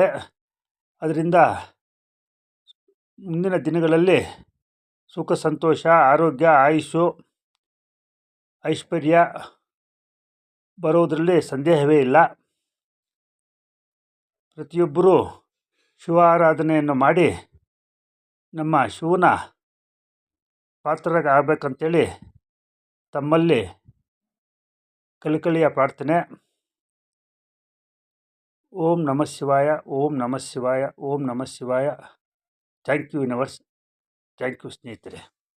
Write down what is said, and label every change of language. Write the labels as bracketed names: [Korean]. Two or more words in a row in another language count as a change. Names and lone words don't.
[Kannada] ಅದರಿಂದ ಮುಂದಿನ ದಿನಗಳಲ್ಲಿ ಸುಖ ಸಂತೋಷ ಆರೋಗ್ಯ ಆಯುಷ್ಯು ಐಶ್ವರ್ಯ ಬರೋದರಲ್ಲಿ ಸಂದೇಹವೇ ಇಲ್ಲ. ಪ್ರತಿಯೊಬ್ಬರೂ ಶಿವ ಆರಾಧನೆಯನ್ನು ಮಾಡಿ ನಮ್ಮ ಶಿವನ ಪಾತ್ರರಾಗಬೇಕಂತೇಳಿ ತಮ್ಮಲ್ಲಿ ಕಳಕಳಿಯ ಪ್ರಾರ್ಥನೆ. [Sanskrit] ಓಂ ನಮಃ ಶಿವಾಯ, ಓಂ ನಮಃ ಶಿವಾಯ, ಓಂ ನಮಃ ಶಿವಾಯ. [English] thank you universe. thank you ಸ್ನೇಹಿತರೆ.